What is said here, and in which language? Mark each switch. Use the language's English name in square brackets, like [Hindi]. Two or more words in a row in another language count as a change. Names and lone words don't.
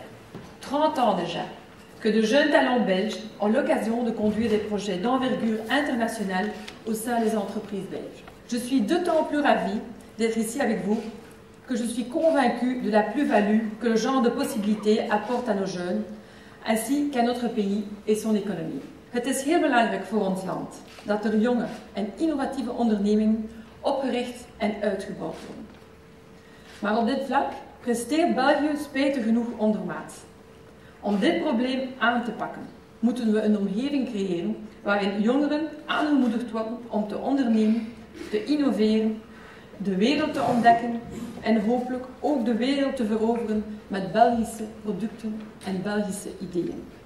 [French] 30 ans déjà que de jeunes talents belges ont l'occasion de conduire des projets d'envergure internationale au sein des entreprises belges. Je suis d'autant plus ravie d'être ici avec vous que je suis convaincue de la plus-value que le genre de possibilités apporte à nos jeunes, ainsi qu'à notre pays et son économie. [Dutch] Het is heel belangrijk voor ons land dat er jonge en innovatieve ondernemingen opgericht en uitgebouwd worden. Maar op dit vlak presteert België spijtig genoeg ondermaats. Om dit probleem aan te pakken, moeten we een omgeving creëren waarin jongeren aangemoedigd worden om te ondernemen, te innoveren, de wereld te ontdekken en hopelijk ook de wereld te veroveren met Belgische producten en Belgische ideeën.